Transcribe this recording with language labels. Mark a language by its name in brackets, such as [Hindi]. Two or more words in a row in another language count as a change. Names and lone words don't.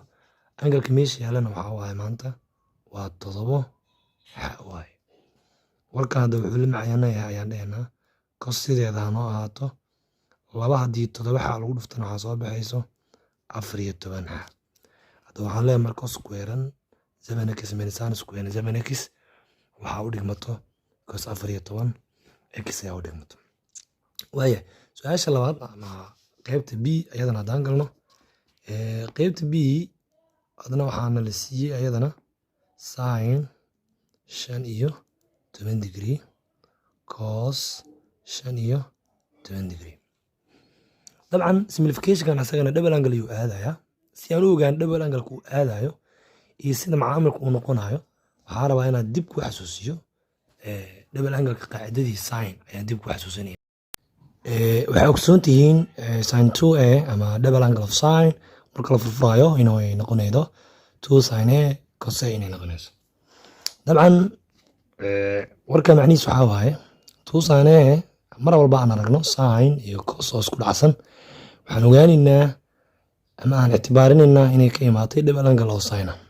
[Somali] angle-ka meesha yaalana waxaa waaye maanta waa 7 waaye. warkan hadda wuxuu la macnayahay ayaan dhahaynaa cos sideeda hanoo ahaato laba haddii 7 xa lagu dhuftana waxaa soo baxayso 14 xa. hadda waxaan leeyahay marka [English] cos squared 7x minus sin squared 7x [Somali] waxaa u dhigmato cos 14 x ayaa u dhigmato. waaya su-aasha labaad ama qaybta b ayadana haddaan galno qaybta b adna waxaana la siiyey ayadana [English] sin 15 degree cos 15 degree. [Somali] dabcan simplification-kan asagana [English] double angle [Somali] ayuu aadayaa. si aan u ogaan [English] double angle-ka [Somali] uu aadayo iyo sida macaamilka uu noqonayo waxaa rabaa inaad dib ku xasuusiyo [English] double angle-ka [Somali] qaacidadii sin ayaan dib ku xasuusinaya. waxay ogsoon tihiin sin 2a ama [English] double angle of sin [Somali] marka la furfurayo inay noqonaydo 2 sin a cos a inay noqonayso. dabcan warka macnihiisu waxaa waaye 2 sin a mar walba aan aragno sin iyo cos oo isku dhacsan waxaan ogaanaynaa ama aan ictibaarinaynaa inay ka imaatay [English] double angle [Somali] oo sin ah.